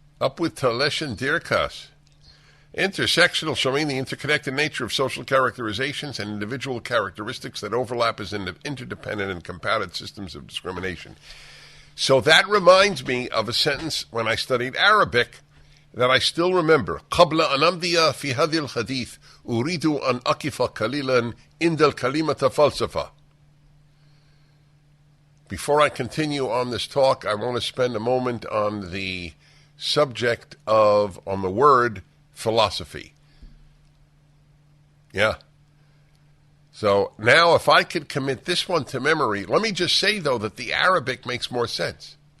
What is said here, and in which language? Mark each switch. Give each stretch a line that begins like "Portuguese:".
English: Up with Talesh and Dirkas. Intersectional shall mean the interconnected nature of social characterizations and individual characteristics that overlap as interdependent and compounded systems of discrimination. So that reminds me of a sentence when I studied Arabic that I still remember.
Arabic: قبل أن أمضي في هذا الحديث أريد أن أقف قليلا عند الكلمة فلسفة.
English: Before I continue on this talk, I want to spend a moment on the subject on the word philosophy. Yeah. So now if I could commit this one to memory, let me just say, though, that the Arabic makes more sense.